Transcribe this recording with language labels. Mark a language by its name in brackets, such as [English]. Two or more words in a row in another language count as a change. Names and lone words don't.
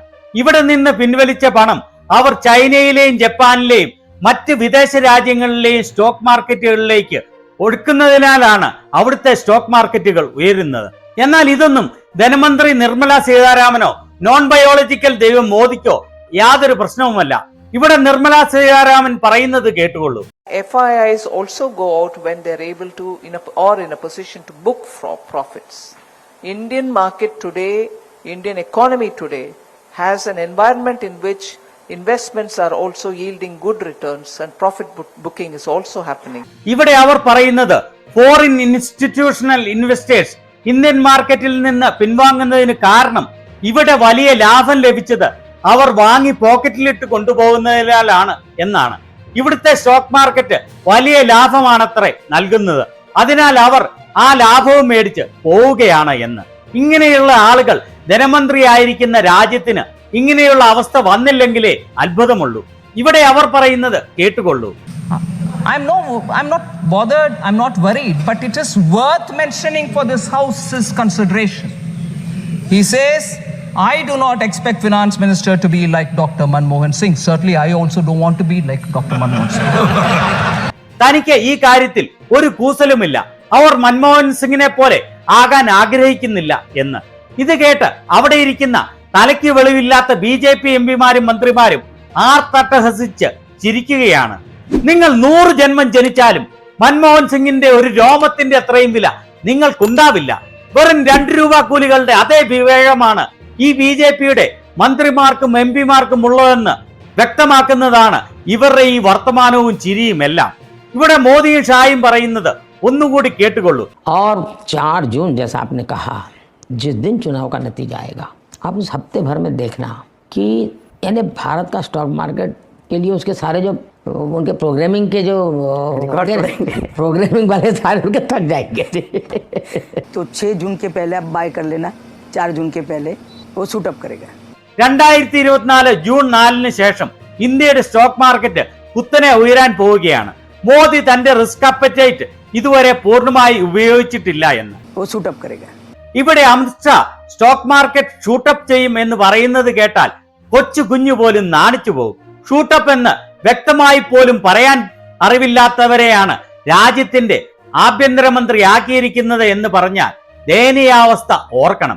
[Malayalam] ഇവിടെ നിന്ന് പിൻവലിച്ച പണം അവർ ചൈനയിലെയും ജപ്പാനിലെയും മറ്റ് വിദേശ രാജ്യങ്ങളിലെയും സ്റ്റോക്ക് മാർക്കറ്റുകളിലേക്ക് ഒഴുക്കുന്നതിനാലാണ് അവിടുത്തെ സ്റ്റോക്ക് മാർക്കറ്റുകൾ ഉയരുന്നത്. എന്നാൽ ഇതൊന്നും ധനമന്ത്രി നിർമ്മല സീതാരാമനോ [English] non biological [Malayalam] ദൈവം മോദിക്കോ യാതൊരു പ്രശ്നവുമല്ല. ഇവിടെ നിർമ്മല സീതാരാമൻ പറയുന്നത് കേട്ടുകൊള്ളൂ. [English] FIIs also go out when they're able to in a position to book profits. Indian market today, Indian economy today has an environment in which investments are also yielding good returns and profit booking is also happening. [Malayalam] ഇവിടെ അവർ പറയുന്നത് [English] foreign institutional investors [Malayalam] ഇന്ത്യൻ മാർക്കറ്റിൽ നിന്ന് പിൻവാങ്ങുന്നതിന് കാരണം ഇവിടെ വലിയ ലാഭം ലഭിച്ചത് അവർ വാങ്ങി പോക്കറ്റിലിട്ട് കൊണ്ടുപോകുന്നതിനാലാണ് എന്നാണ്. ഇവിടുത്തെ [English] stock market [Malayalam] വലിയ ലാഭമാണത്രേ നൽകുന്നത്, അതിനാൽ അവർ ആ ലാഭവും മേടിച്ച് പോവുകയാണ് എന്ന്. ഇങ്ങനെയുള്ള ആളുകൾ ധനമന്ത്രിയായിരിക്കുന്ന രാജ്യത്തിന് ഇങ്ങനെയുള്ള അവസ്ഥ വന്നില്ലെങ്കിലേ അത്ഭുതമുള്ളൂ. ഇവിടെ അവർ പറയുന്നത് കേട്ടുകൊള്ളൂ. [English] I'm not bothered, I'm not worried, but it is worth mentioning for this House's consideration. He says, I do not expect Finance Minister to be like Dr. Manmohan Singh. Certainly, I also don't want to be like Dr. Manmohan Singh. [Malayalam] തനിക്ക് ഈ കാര്യത്തിൽ ഒരു കൂസലുമില്ല, അവർ മൻമോഹൻ സിംഗിനെ പോലെ ആകാൻ ആഗ്രഹിക്കുന്നില്ല എന്ന്. ഇത് കേട്ട് അവിടെ ഇരിക്കുന്ന തലയ്ക്ക് വെളിവില്ലാത്ത BJP MPമാരും മന്ത്രിമാരും ആർത്തട്ടഹസിച്ച് ചിരിക്കുകയാണ്. നിങ്ങൾ 100 ജന്മം ജനിച്ചാലും മൻമോഹൻ സിംഗിന്റെ ഒരു രോമത്തിന്റെ അത്രയും വില നിങ്ങൾക്കുണ്ടാവില്ല. വെറും 2 രൂപ കൂലികളുടെ അതേ വിവേകമാണ് ഈ BJPയുടെ മന്ത്രിമാർക്കും MPമാർക്കും ഉള്ളതെന്ന് വ്യക്തമാക്കുന്നതാണ് ഇവരുടെ ഈ വർത്തമാനവും ചിരിയും എല്ലാം. ഇവിടെ മോദിയും ഷായും പറയുന്നത് ഒന്നുകൂടി കേട്ടുകൊള്ളൂ. [Hindi] और 4 जून जैसा आपने कहा, जिस दिन चुनाव का नतीजा आएगा, आप उस हफ्ते भर में देखना कि यानी भारत का [English] stock market [Hindi] के लिए उसके सारे जो उनके प्रोग्रामिंग के जो प्रोग्रामिंग वाले सारे उनके थक जाएंगे. तो 6 जून के पहले आप बाय कर लेना, 4 जून के पहले वो [English] shoot up [Hindi] करेगा. [Malayalam] 2024 ജൂൺ 4 ശേഷം ഇന്ത്യയുടെ [English] stock market [Malayalam] കുത്തനെ ഉയരാൻ പോവുകയാണ്. മോദി തന്റെ [English] risk appetite [Malayalam] ഇതുവരെ പൂർണ്ണമായി ഉപയോഗിച്ചിട്ടില്ല എന്ന്. [Hindi] वो [English] shoot up [Hindi] करेगा. [Malayalam] ഇവിടെ അമിത്ഷാ [English] stock market shoot up [Malayalam] ചെയ്യും എന്ന് പറയുന്നത് കേട്ടാൽ കൊച്ചു കുഞ്ഞു പോലും നാണിച്ചു പോകും. ഷൂട്ടപ്പ് എന്ന് വ്യക്തമായി പോലും പറയാൻ അറിവില്ലാത്തവരെയാണ് രാജ്യത്തിന്റെ ആഭ്യന്തരമന്ത്രി ആക്കിയിരിക്കുന്നത് എന്ന് പറഞ്ഞാൽ ദയനീയാവസ്ഥ ഓർക്കണം.